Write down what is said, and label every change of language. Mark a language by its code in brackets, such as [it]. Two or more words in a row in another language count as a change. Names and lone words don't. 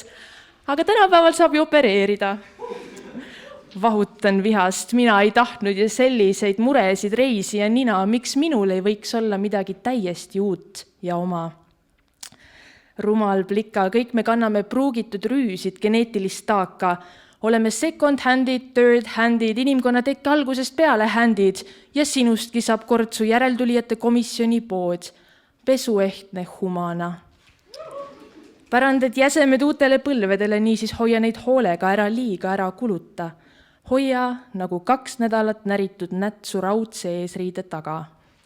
[et] Aga tänapäeval saab ju opereerida. Vahutan vihast, mina ei tahtnud ja selliseid muresid reisi ja nina, miks minul ei võiks olla midagi täiesti uut ja oma. Rumal plika, kõik me kanname pruugitud rüüsid, geneetilist taaka. Oleme second-handid, third-handid, inimkonna tekke algusest peale handid ja sinustki saab kord su järeltulijate komisjoni pood. Pesuehtne humana. Pärandad jäsemed uutele põlvedele, niisiis hoia neid hoolega, ära liiga, ära kuluta. Hoia nagu 2 nädalat näritud nätsu raudse eesriide taga.